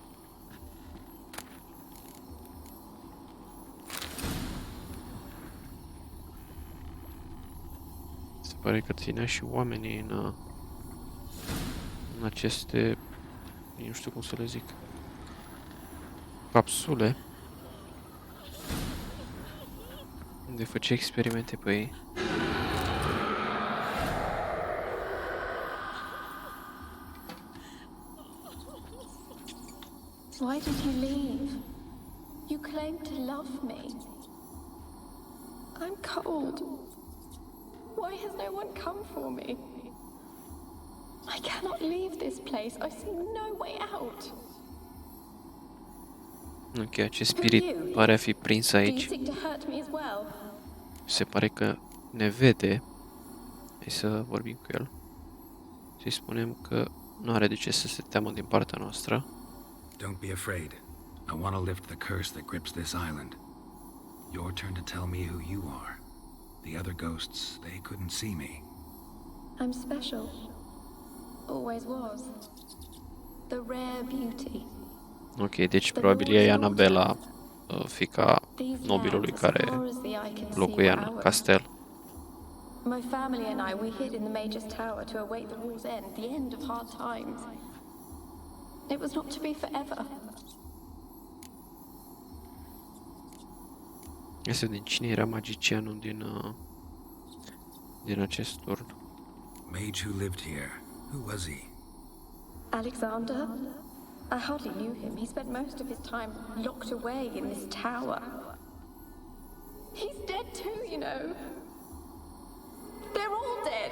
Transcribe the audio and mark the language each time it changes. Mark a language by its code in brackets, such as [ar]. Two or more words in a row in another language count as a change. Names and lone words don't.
[ro] Se pare că ținea și oamenii în aceste, nu știu cum să le zic, capsule, unde făcea experimente pe ei. [en] Why did you leave? You claimed to love me. I'm cold. Why has no one come for me? I cannot leave this place. I see no way out. [ro] Ok, acest spirit pare a fi prins [en] Do you [ro] aici. [en] seek to hurt me as well? [ro] Se pare că ne vede. Hai să vorbim cu el. Să-i spunem că nu are de ce să se teamă din partea noastră. [en] Don't be afraid. I want to lift the curse that grips this island. Your turn to tell me who you are. The other ghosts, they couldn't see me. I'm special. Always was. The rare beauty. [ro] Ok, deci probabil ea e Anabela, fiica nobilului care locuia în castel. [en] My family and I, we hid in the Major's Tower to await the war's end, the end of hard times. It was not to be forever. [ro] Ia să vedem cine era magicianul din acest turn. [en] Mage who lived here. Who was he? Alexander? I hardly knew him. He spent most of his time locked away in this tower. He's dead too, you know. They're all dead.